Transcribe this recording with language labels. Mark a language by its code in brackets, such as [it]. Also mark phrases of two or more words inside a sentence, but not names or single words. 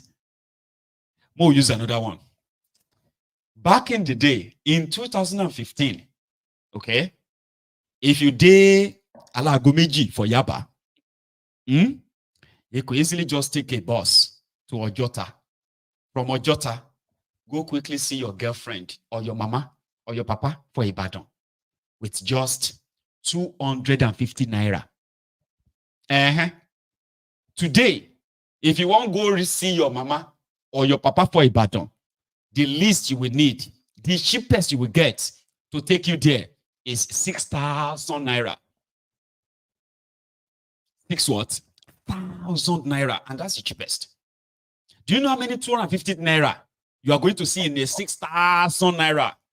[en] We'll use another one. Back in the day, in 2015, okay, if you did Alagomeji for Yaba, you could easily just take a bus to Ojota. From Ojota, go quickly see your girlfriend or your mama or your papa for Ibadan with just 250 naira. Today, if you want to go see your mama or your papa for Ibadan, the least you will need, the cheapest you will get to take you there is 6,000 naira. 6,000 naira, and that's the cheapest. Do you know how many 250 naira you are going to see in a 6,000 naira?